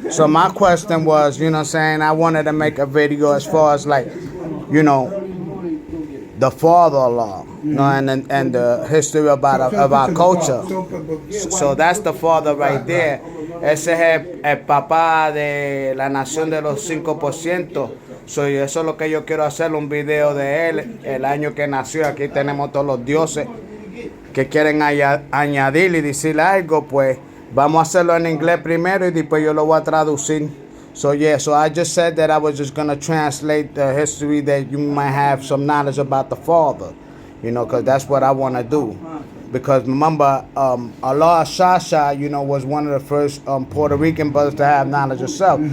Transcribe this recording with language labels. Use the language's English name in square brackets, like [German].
[English] So my question was, you know what I'm saying, I wanted to make a video as far as like, you know, the father-in-law, you know, and the history about of our culture. So that's the father right there. [Spanish] Ese es el papá de la nación de los 5%. So, y eso es lo que yo quiero hacer, un video de él, el año que nació. Aquí tenemos todos los dioses que quieren añadir y decir algo, pues vamos a hacerlo en inglés primero y después yo lo voy a traducir. [English] So yeah, so I just said that I was just going to translate the history that you might have some knowledge about the father, you know, because that's what I want to do. Because remember, Allah Shasha, you know, was one of the first Puerto Rican brothers to have knowledge himself.